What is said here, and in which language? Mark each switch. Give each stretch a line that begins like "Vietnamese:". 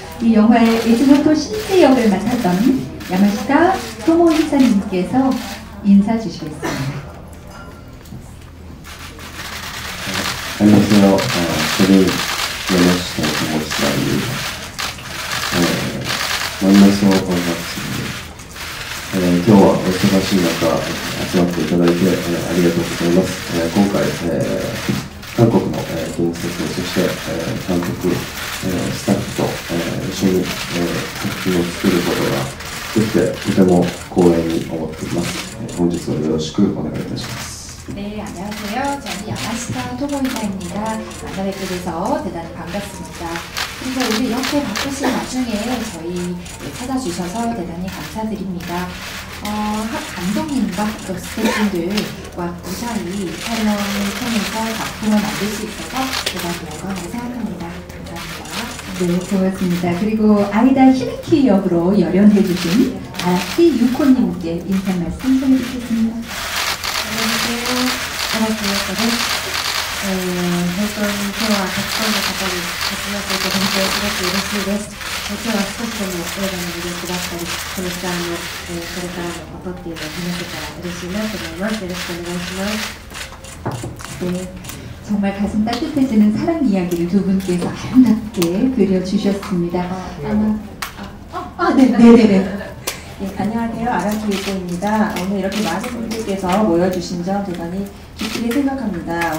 Korean: 이 영화의 이즈모토 신지 역을 맡았던 야마시타 토모히사님께서 인사 주시겠습니다. 안녕하세요. 저는 야마시타 토모히사입니다. 만나서 반갑습니다.
Japanese: 今日はお忙しい中集まっていただいてありがとうございます。今回韓国の建設そして監督スタッフと一緒に作品を作ることができてとても光栄に思っています。本日はよろしくお願いいたします。
Korean: 네, 안녕하세요. 저는 야마시타 토모히사입니다. 만나 뵙게 돼서 대단히 반갑습니다. 그래서 오늘 이렇게 바쁘신 와중에 저희 찾아주셔서 대단히 감사드립니다. 감독님과 또 스태프분들과 무사히 촬영을 통해서 작품을 만들 수 있어서 대단히 영광을 생각합니다. 감사합니다. 네, 고맙습니다. 그리고 아이다 히비키 역으로 열연해주신 아라키 유코님께 인사 말씀 전해주겠습니다. 안녕하세요. 아라키 유코입니다.
Japanese: 本当に今日はたくさんの方に集まっていて本当にすごく嬉しいです。今日は少しでも映画の魅力だったり、このツアーのこれからのことっていうのを話せたら嬉しいなと思います。よろしくお願いします。
Korean: 네, 정말 가슴 따뜻해지는 사랑 이야기를 두 분께서 아름답게 그려주셨습니다. 네네네. 네, 안녕하세요. 아라키 유코입니다. 오늘 이렇게 많은 분들께서 모여주신 점 대단히 기쁘게 생각합니다.